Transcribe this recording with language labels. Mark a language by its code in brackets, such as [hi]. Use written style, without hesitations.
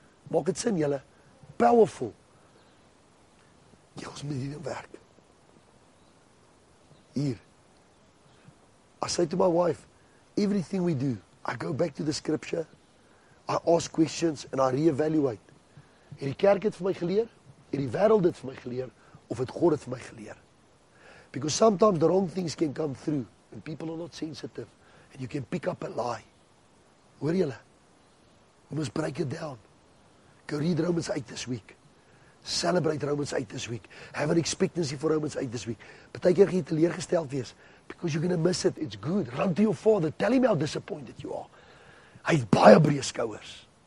[af] Maak dit sin, julle? Powerful. Ja, ons moet hierdie werk. Hier. [en] I say to my wife, everything we do, I go back to the scripture, I ask questions and I reevaluate. [af] Het die kerk het vir my geleer? Het die wêreld dit vir my geleer? Of het God dit vir my geleer? [en] Because sometimes the wrong things can come through and people are not sensitive and you can pick up a lie. [af] Hoor julle? [en] We must break it down. Go read Romans 8 this week. Celebrate Romans 8 this week. Have an expectancy for Romans 8 this week. [af] Partykeer gaan jy teleurgesteld wees [en] because you're going to miss it. It's good. Run to your father. Tell him how disappointed you are. [af] Hy het baie breë skouers.